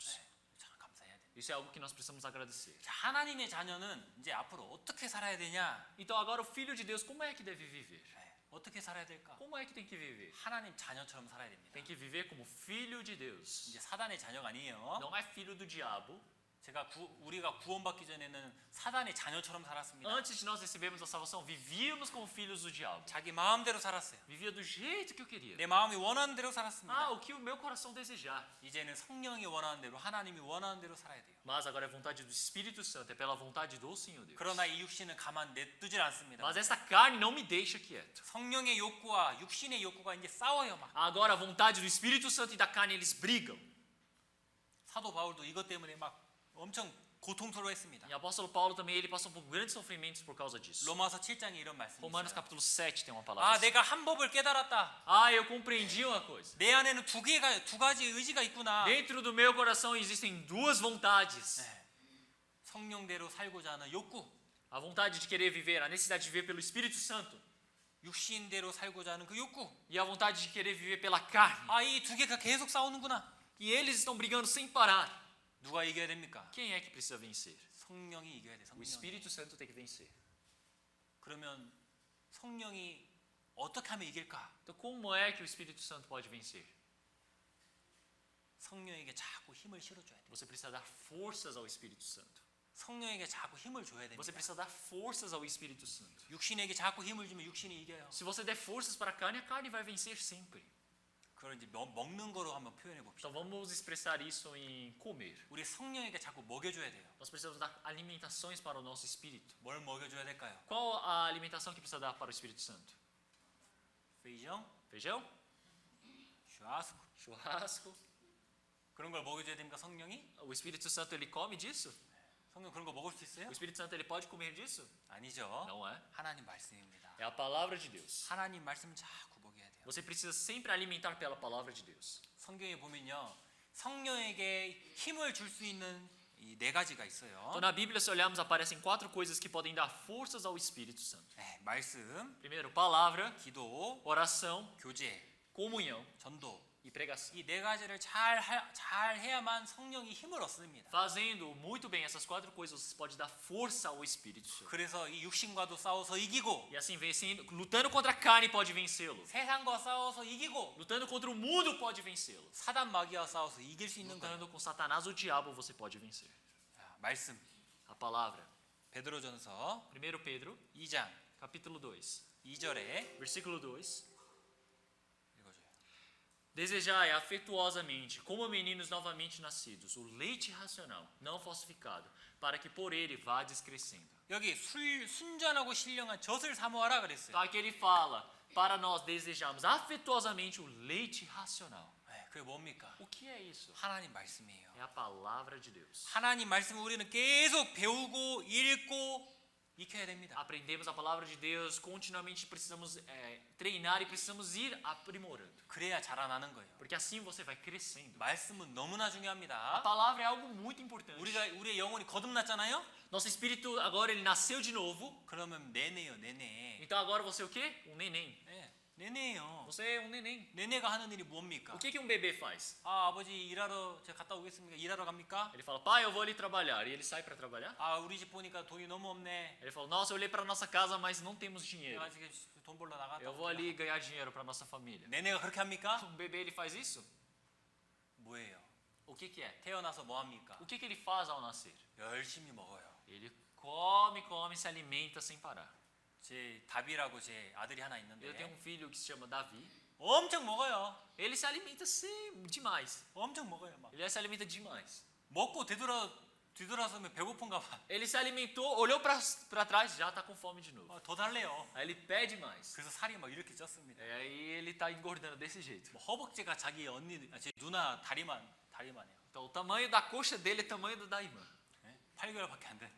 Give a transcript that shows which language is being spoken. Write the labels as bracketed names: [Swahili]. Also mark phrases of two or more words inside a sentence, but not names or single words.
[Korean] 참 감사해야 돼요. [Portuguese] Isso é algo que nós precisamos agradecer. [Korean] 자, 하나님의 자녀는 이제 앞으로 어떻게 살아야 되냐? [Portuguese] Então agora o filho de Deus, como é que deve viver? [Korean] 어떻게 살아야 될까? [Portuguese] Como é que tem que viver? [Korean] 하나님 자녀처럼 살아야 됩니다. [Portuguese] Tem que viver como filho de Deus. [Korean] 이제 사단의 자녀가 아니에요. [Portuguese] Não é filho do diabo. [Korean] 우리가 구원받기 전에는 사단의 자녀처럼 살았습니다. [Portuguese] Antes de nós recebermos a salvação, vivíamos como filhos do diabo. [Korean] 자기 마음대로 살았어요. [Portuguese] Vivia do jeito que eu queria. [Korean] 내 마음이 원하는 대로 살았습니다. [Portuguese] Ah, o que o meu coração desejar. [Korean] 이제는 성령이 원하는 대로 하나님이 원하는 대로 살아야 돼요. [Portuguese] Mas agora é vontade do Espírito Santo, é pela vontade do Senhor Deus. [Korean] 그러나 이 육신은 가만 냅두질 않습니다. [Portuguese] Mas esta carne não me deixa quieto. [Korean] 성령의 욕구와 육신의 욕구가 이제 싸워요 막. [Portuguese] Agora a vontade do Espírito Santo e da carne eles brigam. [Korean] 사도 바울도 이것 때문에 막 엄청 고통스러워했습니다. [Portuguese] E o apóstolo Paulo também ele passou por grandes sofrimentos por causa disso. [Korean] 로마서 7장에 이런 말씀이 [Portuguese] Romanos [Korean] 있어요. [Portuguese] capítulo 7 tem uma palavra. [Korean] 아, [Portuguese] assim. [Korean] 내가 한 법을 깨달았다. [Portuguese] Ah, eu compreendi uma coisa. [Korean] 내 안에는 두 가지 의지가 있구나. [Portuguese] Dentro do meu coração existem duas vontades. [Korean] 성령대로 살고자 하는 욕구, [Portuguese] A vontade de querer viver, a necessidade de viver pelo Espírito Santo. [Korean] 육신대로 살고자 하는 그 욕구. [Portuguese] E a vontade de querer viver pela carne. [Korean] 아, 이 두 개가 계속 싸우는구나. [Portuguese] E eles estão brigando sem parar. [Korean] 누가 이겨야 됩니까? [Portuguese] Quem é que precisa vencer? [Korean] 성령이 이겨야 돼. [Portuguese] O [Korean] 성령. [Portuguese] Espírito Santo tem que vencer. [Korean] 그러면 성령이 어떻게 하면 이길까? [Portuguese] Então como é que o Espírito Santo pode vencer? [Korean] 성령에게 자꾸 힘을 실어줘야 돼. [Portuguese] Você precisa dar forças ao Espírito Santo. [Korean] 성령에게 자꾸 힘을 줘야 됩니다. [Portuguese] Você precisa dar forças ao Espírito Santo. [Korean] 육신에게 자꾸 힘을 주면 육신이 이겨요. [Portuguese] Se você der forças para a carne vai vencer sempre. [Korean] 그걸 이제 먹는 거로 한번 표현해 봅시다. [Portuguese] Então vamos expressar isso em comer. [Korean] 우리 성령에게 자꾸 먹여줘야 돼요. [Portuguese] Nós precisamos dar alimentações para o nosso espírito. [Korean] 뭘 먹여줘야 될까요? [Portuguese] Qual a alimentação que precisa dar para o Espírito Santo? feijão, Feijão? churrasco. Churrasco? [Korean] 그런 걸 먹여줘야 됩니까 성령이? [Portuguese] O Espírito Santo ele come disso? [Korean] 성령 그런 거 먹을 수 있어요? [Portuguese] O Espírito Santo ele pode comer disso? [Korean] 아니죠. [Portuguese] Não é. [Korean] 하나님 말씀입니다. [Portuguese] É a palavra de Deus. [Korean] 하나님 말씀 자꾸 먹여야 돼요. [Portuguese] Você precisa sempre alimentar pela palavra de Deus. [Korean] 성경에 보면요, 성령에게 힘을 줄 수 있는 이 네 가지가 있어요. [Portuguese] Então na Bíblia, se olharmos, aparecem 4 coisas que podem dar forças ao Espírito Santo. [Korean] 네, 말씀, [Portuguese] Primeiro, palavra, [Korean] 기도, [Portuguese] oração, [Korean] 교제, [Portuguese] comunhão [Korean] 전도. [Portuguese] e pregação. [Korean] 이 네 가지를 잘 해야만 성령이 힘을 얻습니다. [Portuguese] Fazendo muito bem essas 4 coisas, você pode dar força ao Espírito Santo. [Korean] 그래서 이 육신과도 싸워서 이기고, [Portuguese] E assim, vencendo, lutando contra a carne pode vencê-lo. [Korean] 세상과 싸워서 이기고, [Portuguese] Lutando contra o mundo pode vencê-lo. [Korean] 사단 마귀와 싸워서 이길 수 있는 거예요. [Portuguese] Lutando com Satanás ou o diabo você pode vencer. [Korean] 자, 말씀, [Portuguese] A palavra. [Korean] 베드로전서 [Portuguese] 1 Pedro, [Korean] 2장 [Portuguese] capítulo 2, [Korean] 2절에 [Portuguese] versículo 2. [Korean] 읽어줘요. [Portuguese] Desejai afetuosamente, como meninos novamente nascidos, o leite racional, não falsificado, para que por ele vades crescendo. [Korean] 여기 순전하고 신령한 젖을 사모하라 그랬어요. [Portuguese] Então aqui ele fala, para nós desejarmos afetuosamente o leite racional. [Korean] 네, 그게 뭡니까? [Portuguese] O que é isso? [Korean] 하나님 말씀이에요. [Portuguese] É a palavra de Deus. [Korean] 하나님 말씀을 우리는 계속 배우고 읽고 익혀야 됩니다. [Portuguese] Aprendemos a palavra de Deus, continuamente precisamos treinar e precisamos ir aprimorando. [Korean] 그래야 자라나는 거예요. [Portuguese] Porque assim você vai crescendo. [Korean] 말씀은 너무나 [Portuguese] A [Korean] 중요합니다. [Portuguese] palavra é algo muito importante. [Korean] 우리의 영혼이 거듭났잖아요. [Portuguese] Nosso espírito agora ele nasceu de novo. [Korean] 그러면 내내요, 내내. [Portuguese] Então agora você é o quê? Um neném. [Korean] 네, 내내요. [Portuguese] Você é um neném. [Korean] 내내가 하는 일이 뭡니까? [Portuguese] O que que um bebê faz? [Korean] 아, 아버지 일하러 제가 갔다 오겠습니다. 일하러 갑니까? [Portuguese] Ele fala, pai, eu vou ali trabalhar. E ele sai para trabalhar. [Korean] 아, 우리 집 보니까 돈이 너무 없네. [Portuguese] Ele fala, nossa, eu olhei para nossa casa, mas não temos dinheiro. [Korean] 내가 지금 돈 벌러 나갔다. [Portuguese] Eu vou ali ganhar dinheiro para nossa família. [Korean] 내내가 그렇게 합니까? [Portuguese] Um bebê ele faz isso? [Korean] 뭐예요? [Portuguese] O que que é? [Korean] 태어나서 뭐 합니까? [Portuguese] O que que ele faz ao nascer? [Korean] 열심히 먹어요. [Portuguese] Ele come, come, se alimenta sem parar. [Korean] 제 다비라고 제 아들이 하나 [Portuguese] Eu tenho [Korean] 있는데 [Portuguese] um filho que se chama Davi. [Korean] 엄청 먹어요. [Portuguese] Ele se alimenta demais. [Korean] 엄청 먹어요. 막 [Portuguese] Ele se alimenta demais. [Korean] 먹고 뒤돌아서면 배고픈가 봐. [Portuguese] Ele se alimentou, olhou para trás, já está com fome de novo. [Korean] 더 달래요. [Portuguese] Aí ele pede mais. [Korean] 그래서 살이 막 이렇게 쪘습니다. [Portuguese] E aí ele está engordando desse jeito. [Korean] 뭐 허벅지가 자기 제 누나 다리만해요. [Portuguese] Então o tamanho da coxa dele é o tamanho da irmã. [Korean] 8개월밖에 안 됐는데